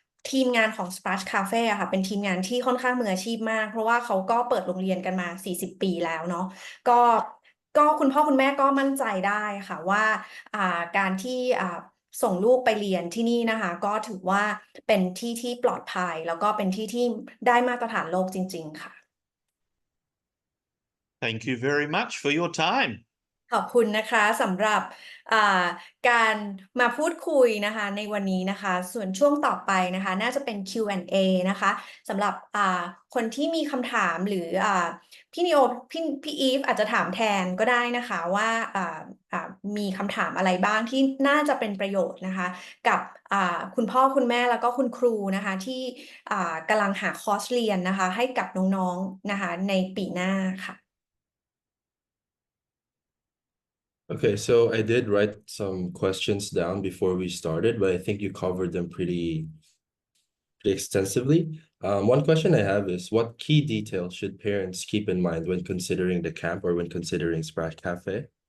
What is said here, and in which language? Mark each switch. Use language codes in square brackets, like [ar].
[th] ทีมงานของ Sprachcaffe อะค่ะเป็นทีมงานที่ค่อนข้างมืออาชีพมากเพราะว่าเขาก็เปิดโรงเรียนกันมา40 ปีแล้วเนาะก็คุณพ่อคุณแม่ก็มั่นใจได้ค่ะว่าการที่ส่งลูกไปเรียนที่นี่นะคะก็ถือว่าเป็นที่ที่ปลอดภัยแล้วก็เป็นที่ที่ได้มาตรฐานโลกจริงๆค่ะ [en] Thank you very much for your time. [th] ขอบคุณนะคะสำหรับการมาพูดคุยนะคะในวันนี้นะคะส่วนช่วงต่อไปนะคะน่าจะเป็น Q&A นะคะสำหรับคนที่มีคำถามหรือพี่นิโอพี่อีฟอาจจะถามแทนก็ได้นะคะว่ามีคำถามอะไรบ้างที่น่าจะเป็นประโยชน์นะคะกับคุณพ่อคุณแม่แล้วก็คุณครูนะคะที่กำลังหาคอร์สเรียนนะคะให้กับน้องๆนะคะในปีหน้าค่ะ [en] Okay, so I did write some questions down before we started, but I think you covered them pretty extensively. One question I have is, what key details should parents keep in mind when considering the camp or when considering Sprachcaffe?